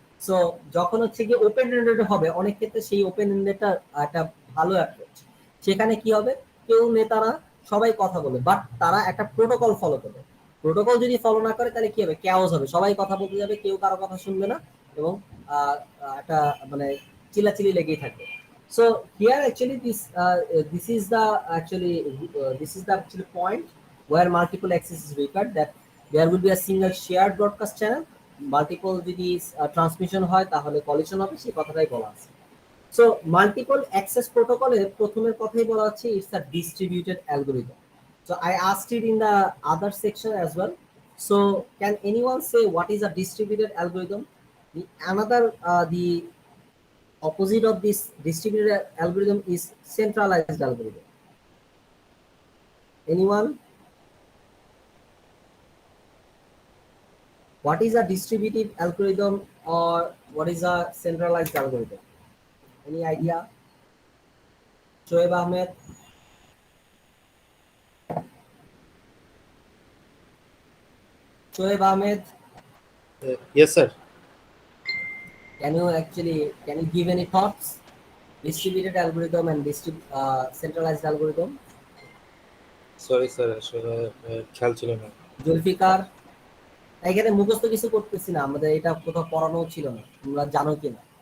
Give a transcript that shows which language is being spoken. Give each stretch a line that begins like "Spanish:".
Bangla: So যখন হচ্ছে কি ওপেন এন্ডেড হবে, অনেক ক্ষেত্রে সেই ওপেন এন্ডেডটা একটা ভালো অ্যাপ্রোচ। সেখানে কি হবে, কেউ নেতারা সবাই কথা বলবে, বাট তারা একটা প্রোটোকল ফলো করবে। প্রোটোকল যদি ফলো না করে তাহলে কি হবে, ক্যাওস হবে, সবাই কথা বলতে যাবে, কেউ কারো কথা শুনবে না, এবং একটা মানে চিল্লাচিল্লি লেগেই থাকবে।
English: So here actually this is the actually this is the actually point where multiple access is required, that there will be a single shared broadcast channel, multiple
Bangla: যদি ট্রান্সমিশন হয় তাহলে কলিশন হবে, সেই কথাটাই বলা আছে। সো মাল্টিপল অ্যাক্সেস প্রোটোকলের প্রথমের কথাই বলা হচ্ছে
English: It's a distributed algorithm. So I asked it in the other section as well. So can anyone say what is a distributed algorithm? The another the opposite of this distributed algorithm is centralized algorithm. Anyone? What is a distributed algorithm or what is a centralized algorithm? Any idea? Shoaib Ahmed? Shoaib Ahmed? Yes, sir. Can you give any thoughts? Distributed algorithm and centralized algorithm. Sorry, sir.
Bangla: খেয়াল ছিল না। জুলফিকার? এখানে মুখস্থ কিছু করতেছি না, আমাদের এটা কোথাও পড়ানো ছিল না, তোমরা জানো কিনা?